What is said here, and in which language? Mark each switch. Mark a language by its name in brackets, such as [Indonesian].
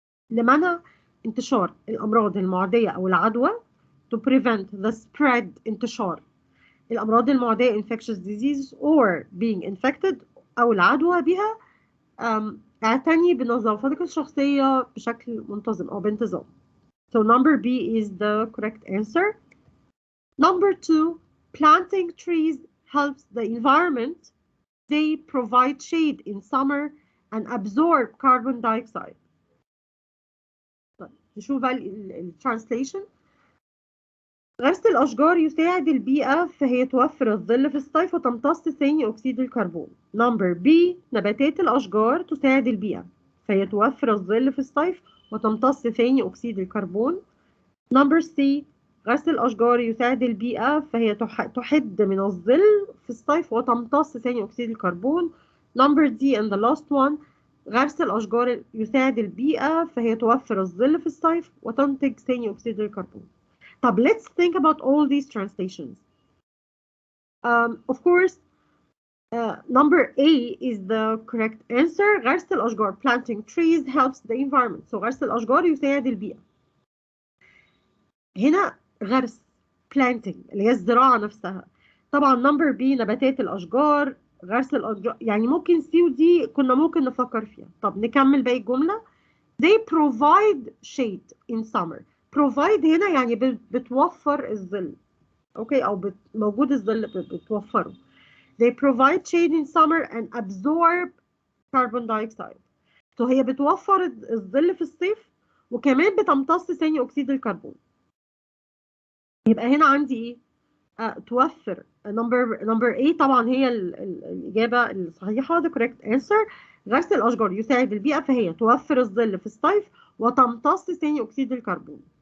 [Arabic] لمنع انتشار الأمراض المعدية أو العدوى [English] to prevent the spread [Arabic] انتشار الأمراض المعدية [English] infectious disease or being infected [Arabic] أو العدوى بها، اعتني بنظافتك الشخصية بشكل منتظم أو بانتظام. [English] So number B is the correct answer. Number two, planting trees helps the environment. They provide shade in summer and absorb carbon dioxide. [Arabic] نشوف بقى الترانسليشن. غرس الأشجار يساعد البيئة، فهي توفر الظل في الصيف وتمتص ثاني أكسيد الكربون. نمبر بي، نباتات الأشجار تساعد البيئة، فهي توفر الظل في الصيف وتمتص ثاني أكسيد الكربون. نمبر سي، غرس الأشجار يساعد البيئة، فهي تحد من الظل في الصيف وتمتص ثاني أكسيد الكربون. نمبر دي [English] and the last one، [Arabic] غرس الأشجار يساعد البيئة، فهي توفر الظل في الصيف وتنتج ثاني أكسيد الكربون. [English] طب let's think about all these translations. Of course, number A is the correct answer. [Arabic] غرس الأشجار, [English] planting trees helps the environment. [Arabic] So غرس الأشجار يساعد البيئة. هنا غرس planting اللي هي الزراعة نفسها. طبعا number B نباتات الأشجار، غرس الأشجار، يعني ممكن C و D كنا ممكن نفكر فيها. طب نكمل باقي الجملة. [English] They provide shade in summer. [Arabic] Provide هنا يعني بتوفر الظل. اوكي، او موجود الظل بتوفره. [English] They provide shade in summer and absorb carbon dioxide. [Arabic] So هي بتوفر الظل في الصيف وكمان بتمتص ثاني اكسيد الكربون. يبقى هنا عندي ايه؟ توفر نمبر A طبعا هي الإجابة الصحيحة. [English] the correct answer. [Arabic] غرس الأشجار يساعد البيئة، فهي توفر الظل في الصيف وتمتص ثاني أكسيد الكربون.